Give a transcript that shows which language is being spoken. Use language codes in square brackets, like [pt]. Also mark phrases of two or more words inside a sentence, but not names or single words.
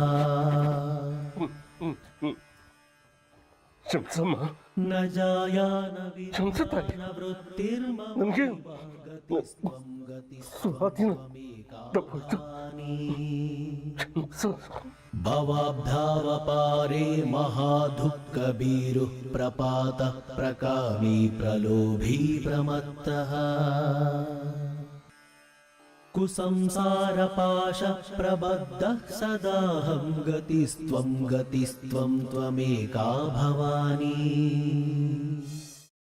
[kn] ಶಂಸಮ್ಮ [sa] न जाया न [kn] ಶಂಸತಾಯಿ [sa] न वृत्तिर्म [kn] ನನಗೆ ಸ್ವಾಧೀನ ತಪ್ಪಾಯ್ತು ಶಂಸ [sa] भवाब्धावपारे महादुःखबीरुः प्रपात प्रकामी प्रलोभी प्रमत्तः कुसंसारपाश प्रबद्धः सदाहं गतिस्त्वं त्वमेका भवानी